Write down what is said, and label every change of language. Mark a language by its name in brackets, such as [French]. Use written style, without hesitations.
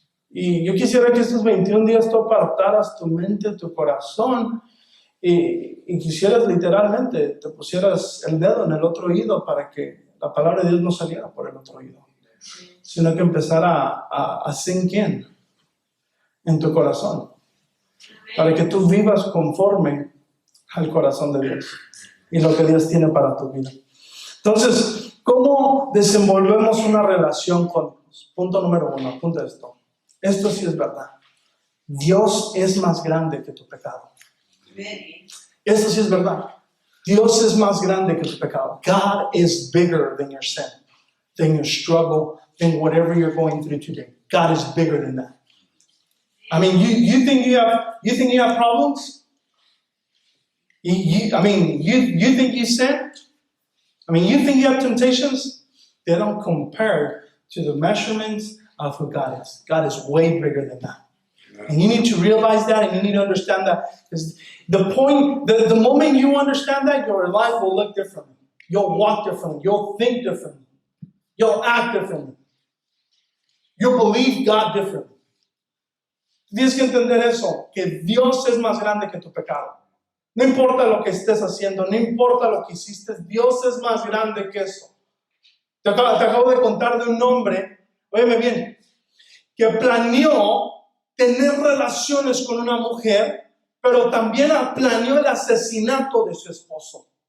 [Spanish] Y yo quisiera que estos 21 días tú apartaras tu mente, tu corazón y quisieras literalmente, te pusieras el dedo en el otro oído para que la palabra de Dios no saliera por el otro oído, sino que empezara a [English] sink in [Spanish] en tu corazón, para que tú vivas conforme al corazón de Dios y lo que Dios tiene para tu vida. Entonces, ¿cómo desenvolvemos una relación con Dios? Punto número 1, apunta esto. Esto sí es verdad. Dios es más grande que tu pecado. Esto sí es verdad. Dios es más grande que tu pecado. [English] God is bigger than your sin, than your struggle, than whatever you're going through today. God is bigger than that. I mean, you think you have problems? You think you sin? I mean, you think you have temptations? They don't compare to the measurements of who God is. God is way bigger than that. And you need to realize that, and you need to understand that. Because the moment you understand that, your life will look differently. You'll walk differently. You'll think differently. You'll act differently. You'll believe God differently. [Spanish] Tienes que entender eso, que Dios es más grande que tu pecado. No importa lo que estés haciendo, no importa lo que hiciste, Dios es más grande que eso. Te acabo de contar de un hombre, óyeme bien, que planeó tener relaciones con una mujer, pero también planeó el asesinato de su esposo.